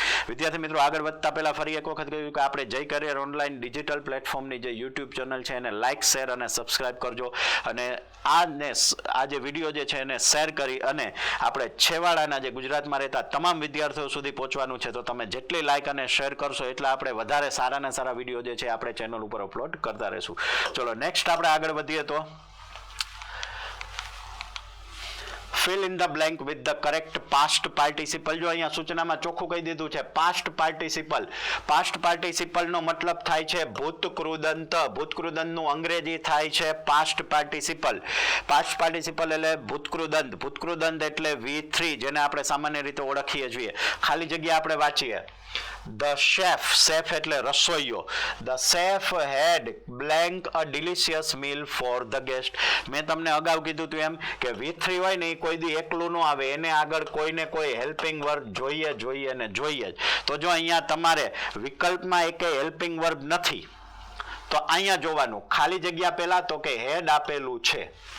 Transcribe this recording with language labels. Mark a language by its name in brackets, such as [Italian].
[Gujarati] વિદ્યાર્થી મિત્રો, આગળ વધતા પહેલા ફરી એક વખત કહ્યું કે આપણે જય કરિયર ઓનલાઈન ડિજિટલ પ્લેટફોર્મની જે યુટ્યુબ ચેનલ છે એને લાઇક, શેર અને સબસ્ક્રાઇબ કરજો. અને આ જે વિડીયો જે છે એને શેર કરી અને આપણે છેવાડાના જે ગુજરાતમાં રહેતા તમામ વિદ્યાર્થીઓ સુધી પહોંચવાનું છે. તો તમે જેટલી લાઇક અને શેર કરશો એટલા આપણે વધારે સારાના સારા વિડીયો જે છે આપણે ચેનલ ઉપર અપલોડ કરતા રહીશું. ચલો નેક્સ્ટ આપણે આગળ વધીએ તો [English] fill in the blank with the correct past participle. [Gujarati] જો અહીંયા સૂચનામાં ચોખ્ખું કહી દીધું છે past participle. past participle નો મતલબ થાય છે ભૂતકૃદંત. ભૂતકૃદંતનું અંગ્રેજી થાય છે past participle. past participle એટલે ભૂતકૃદંત. ભૂતકૃદંત એટલે V3 જેને આપણે સામાન્ય રીતે ઓળખીએ છીએ. ખાલી જગ્યા આપણે વાંચીએ. [English] The chef, chef [Gujarati] એટલે રસોઈયો. [English] The chef had blank a delicious meal for the guest. [Gujarati] મેં તમને અગાઉ કીધું હતું એમ કે V3 હોય ને એ કોઈ દી એકલું ન આવે, એને આગળ કોઈને કોઈ હેલ્પિંગ વર્બ જોઈએ ને જોઈએ જ. તો જો અહીંયા તમારે વિકલ્પમાં એકેય હેલ્પિંગ વર્બ નથી તો અહીંયા જોવાનું ખાલી જગ્યા પહેલા તો કે હેડ આપેલું છે.